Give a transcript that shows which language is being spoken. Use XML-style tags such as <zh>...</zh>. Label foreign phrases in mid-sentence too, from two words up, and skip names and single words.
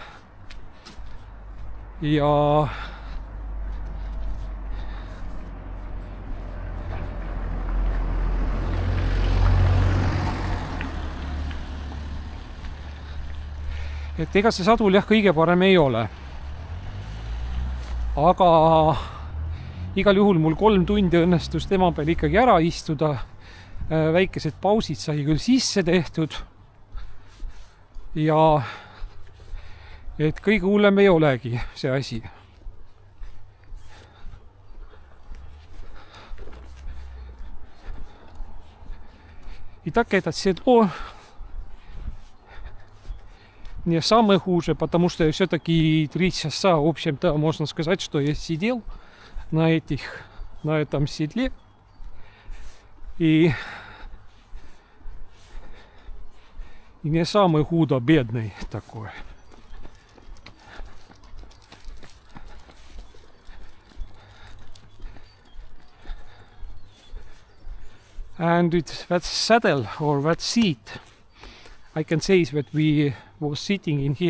<et>Ja et ega see sadul jah kõige parem ei ole. Aga Igal juhul mul 3 tundi õnnestus tema peal ikkagi ära istuda. Väikesed pausid sai küll sisse tehtud. Ja et kõige hullem ei olegi see asi.</et> <ru>Итак, это седло не самое хуже, потому что все-таки 3 часа, в общем-то, можно сказать, что я сидел на этом седле. И не самый худо-бедный такой.</ru> <en>And that saddle or that seat, I can say that we was sitting in here.</en>